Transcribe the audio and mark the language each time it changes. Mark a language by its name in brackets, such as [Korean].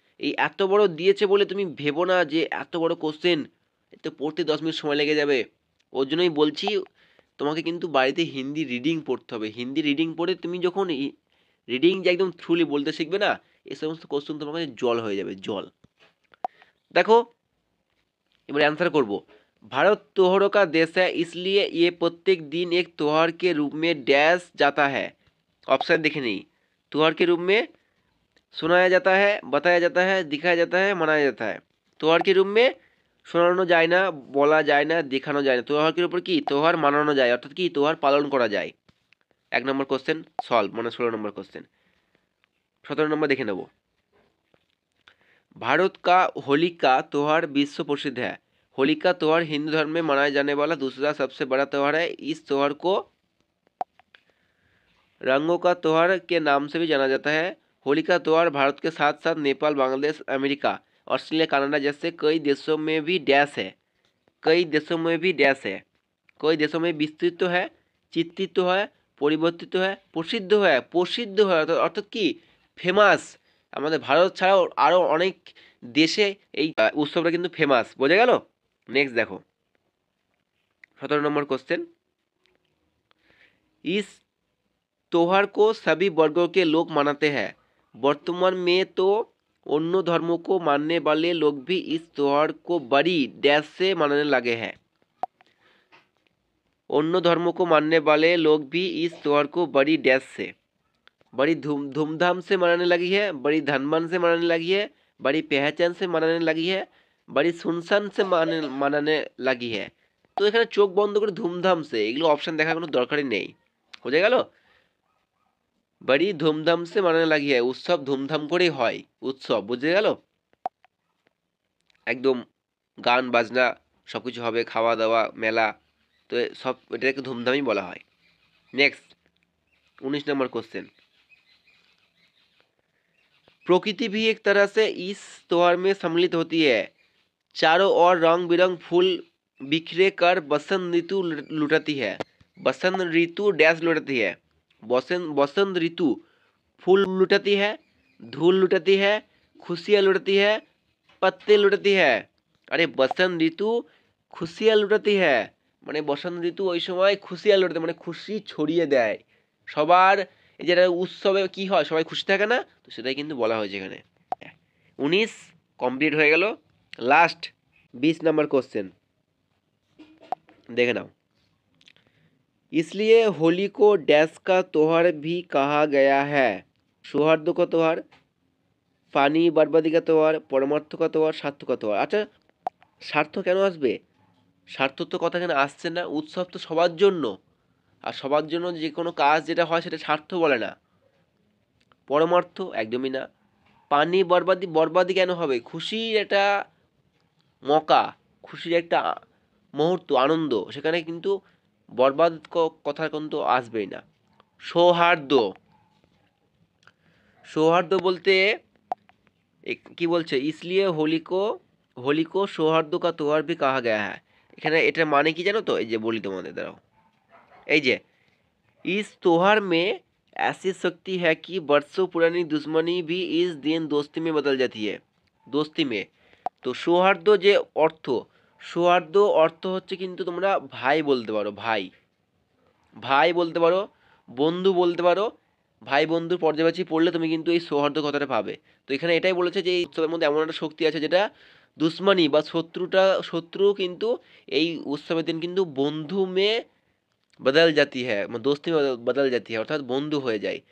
[Bangla] এই এত বড় দিয়েছে বলে তুমি ভেবো না যে এত বড় কোশ্চেন, এতে পড়তে 10 মিনিট সময় লেগে যাবে। ওর জন্যই বলছি তোমাকে কিন্তু বাড়িতে হিন্দি রিডিং পড়তে হবে। হিন্দি রিডিং পড়ে তুমি যখন রিডিং যে একদম থ্রুলি বলতে শিখবে না, এই সমস্ত কোশ্চেন তোমার কাছে জল হয়ে যাবে, জল। দেখো এবার आंसर করব। [Hindi] भारत त्योहारों का देश है इसलिए ये प्रत्येक दिन एक त्योहार के रूप में डैश जाता है। ऑप्शन देखे नहीं। त्योहार के रूप में सुनाया जाता है, बताया जाता है, दिखाया जाता है, मनाया जाता है। त्योहार के रूप में [Bangla] শোনানো যায় না, বলা যায় না, দেখানো যায় না। त्योहार উপর কি त्योहार মানানো যায়, অর্থাৎ কি त्योहार পালন করা যায়। 1 নম্বর কোশ্চেন সলভ, মানে 16 নম্বর কোশ্চেন। 17 নম্বর দেখে নেব। [Hindi] भारत का होली का त्योहार विश्व प्रसिद्ध है। होली का त्योहार हिंदू धर्म में मनाया जाने वाला दूसरा सबसे बड़ा त्योहार है। इस त्योहार को रंगों का त्योहार के नाम से भी जाना जाता है। होली का त्योहार भारत के साथ साथ Nepal, Bangladesh, America, Australia, Canada जैसे कई देशों में भी डैश है, कई देशों में भी डैश है, कई देशों में विस्तृत है, चित्रित है, [Bangla] পরিবর্তিত হয়, প্রসিদ্ধ হয়, প্রসিদ্ধ হয় অর্থাৎ কি ফেমাস। আমাদের ভারত ছাড়াও আরও অনেক দেশে এই উৎসবটা কিন্তু ফেমাস। বোঝা গেল? নেক্সট দেখো 17 নম্বর কোশ্চেন। [Hindi] इस त्योहार को सभी वर्गों के लोग मनाते हैं। वर्तमान में तो अन्य धर्मों को मानने वाले लोग भी इस त्योहार को बड़ी डैश से मनाने लगे हैं। अन्य धर्मों को मानने वाले लोग भी इस त्योहार को बड़ी डैश से, बड़ी धूमधाम से मनाने लगी है, बड़ी धनमान से मनाने लगी है, बड़ी पहचान से मनाने लगी है, बड़ी सुनसान से मनाने लगी है। [Bangla] तो এখানে চোখ বন্ধ করে ধুমধাম সে, এগুলো অপশন দেখার কোনো দরকারই নেই। বুঝে গেল? [Hindi] बड़ी ধুমধাম সে মানানে লাগি है, [Bangla] উৎসব ধুমধাম করেই হয়, উৎসব। বুঝে গেল? একদম গান বাজনা সবকিছু হবে, খাওয়া দাওয়া মেলা, তো সব এটাকে ধুমধামই বলা হয়। নেক্সট 19 নম্বর কোশ্চেন। [Hindi] प्रकृति भी एक तरह से इस त्योहार में सम्मिलित होती है। चारों ओर रंग बिरंग फूल बिखरे कर बसंत ऋतु लुटाती है। बसंत ऋतु डैश लुटाती है। बसंत ऋतु फूल लुटाती है, धूल लुटाती है, खुशियाँ लुटाती है, पत्ते लुटाती है। अरे बसंत ऋतु खुशियाँ लुटाती है, [Bangla] মানে বসন্ত ঋতু ওই সময় খুশিয়াল লুটাতে, মানে খুশি ছড়িয়ে দেয় সবার। এই যেটা উৎসবে কি হয়, সবাই খুশি থাকে না, তো সেটাই কিন্তু বলা হয়েছে এখানে। 19 কমপ্লিট হয়ে গেল। [Hindi] লাস্ট 20 नंबर क्वेश्चन देखे नाओ। इसलिए होली को डैश का त्योहार भी कहा गया है। सौहार्द का त्योहार, पानी बर्बादी का त्योहार, परमार्थ का त्योहार, स्वार्थ का त्योहार। [Bangla] अच्छा स्वार्थ কেন আসবে? স্বার্থ তো কথা এখানে আসছে না। উৎসব তো সবার জন্য, আর সবার জন্য যে কোনো কাজ যেটা হয় সেটা স্বার্থ বলে না। পরমার্থ একদমই না। পানি বরবাদি, বরবাদি কেন হবে? খুশির একটা মকা, খুশির একটা মুহূর্ত, আনন্দ, সেখানে কিন্তু বরবাদ কথা কিন্তু আসবেই না। সৌহার্দ্য, সৌহার্দ্য বলতে কি বলছে? [Hindi] इसलिए होली को सौहार्द का त्योहार भी कहा गया है। [Bangla] এখানে এটার মানে কি জানো তো? এই যে বলি তোমাদের, দাঁড়াও। এই যে [Hindi] इस त्योहार में ऐसी शक्ति है कि बरसों पुरानी दुश्मनी भी इस दिन दोस्ती में बदल जाती है। दोस्ती में, [Bangla] তো সৌহার্দ্য যে অর্থ, সৌহার্দ্য অর্থ হচ্ছে কিন্তু তোমরা ভাই বলতে পারো, ভাই, ভাই বলতে পারো, বন্ধু বলতে পারো। ভাই বন্ধুর পর্যায়বাচী পড়লে তুমি কিন্তু এই সৌহার্দ্য কথাটা পাবে। তো এখানে এটাই বলেছে যে এই উৎসবের মধ্যে এমন একটা শক্তি আছে যেটা দুশ্মনী বা শত্রু কিন্তু এই উৎসবের দিন কিন্তু বন্ধু মেয়ে বদল জাতি হ্যাঁ, দোস্তি বদল জাতি হ্যাঁ, অর্থাৎ বন্ধু হয়ে যায়।